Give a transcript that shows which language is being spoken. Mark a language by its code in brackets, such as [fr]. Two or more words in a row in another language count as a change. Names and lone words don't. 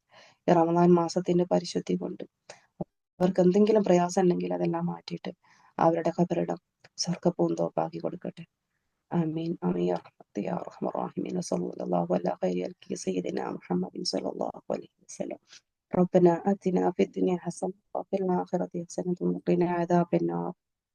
[ml] ഈ റമദാൻ മാസത്തിന്റെ പരിശുദ്ധി കൊണ്ട് അവർക്ക് എന്തെങ്കിലും പ്രയാസം ഉണ്ടെങ്കിൽ അതെല്ലാം മാറ്റിയിട്ട് അവരുടെ ഖബറിടം സ്വർഗ്ഗ പൂന്തോപ്പാക്കി കൊടുക്കട്ടെ. [ar] آمين آمين يا رحمة يا أرحم الراحمين. صلى الله على خير سيدنا محمد صلى الله عليه وسلم. ربنا آتنا في الدنيا حسنة وفي الآخرة حسنة وقنا عذاب النار.